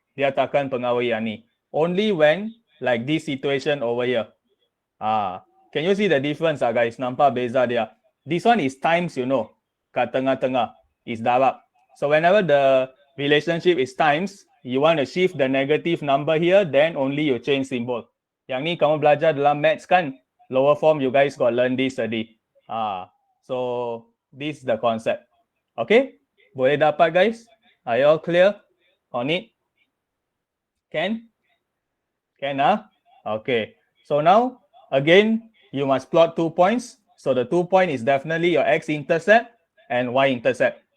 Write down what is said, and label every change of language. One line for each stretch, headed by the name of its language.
Malay: Dia takkan pengaruhi yang ni.
English: Only when, like this situation over here. Can you see the difference, guys?
Malay: Nampak beza dia.
English: This one is times,
Malay: kat tengah-tengah
English: is darab. So whenever the relationship is times, you want to shift the negative number here, then only you change symbol.
Malay: Yang ni kamu belajar dalam maths kan?
English: Lower form, you guys got learn this already. So this is the concept. Okay?
Malay: Boleh dapat
English: guys? Are you all clear on it? Can? Can, Okay. So now, again, you must plot 2 points. So the 2 point is definitely your x-intercept and y-intercept.